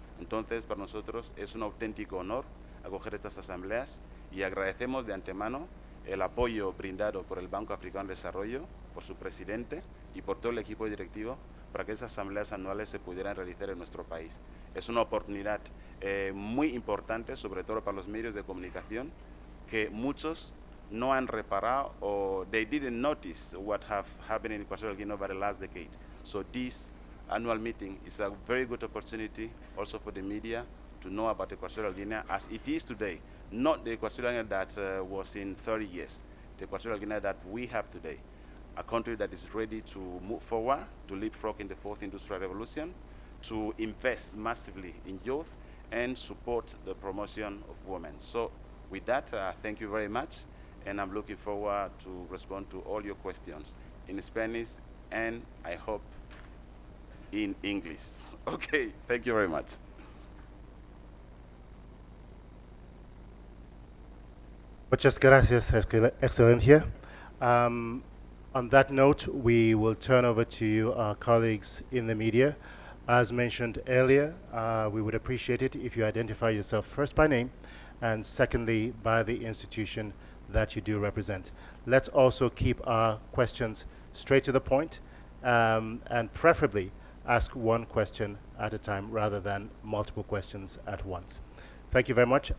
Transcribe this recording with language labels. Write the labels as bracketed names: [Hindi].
[Spanish] Entonces, para nosotros es un auténtico honor acoger estas asambleas y agradecemos de antemano el apoyo brindado por el Banco Africano de Desarrollo, por su presidente y por todo el equipo directivo para que esas asambleas anuales se pudieran realizar en nuestro país. Es una oportunidad muy importante, sobre todo para los medios de comunicación, que muchos no han reparado, [English] or they didn't notice what have happened in Equatorial Guinea over the last decade. So this annual meeting is a very good opportunity also for the media to know about Equatorial Guinea as it is today, not the Equatorial Guinea that was in 30 years, the Equatorial Guinea that we have today, a country that is ready to move forward, to leapfrog in the fourth industrial revolution, to invest massively in youth, and support the promotion of women. So with that, thank you very much, and I'm looking forward to respond to all your questions in Spanish and I hope in English. Okay, thank you very much. [Spanish] Muchas gracias, Excelencia. [English] On that note, we will turn over to you, our colleagues in the media. As mentioned earlier, we would appreciate it if you identify yourself first by name and secondly by the institution that you do represent. Let's also keep our questions straight to the point, and preferably ask one question at a time rather than multiple questions at once. Thank you very much.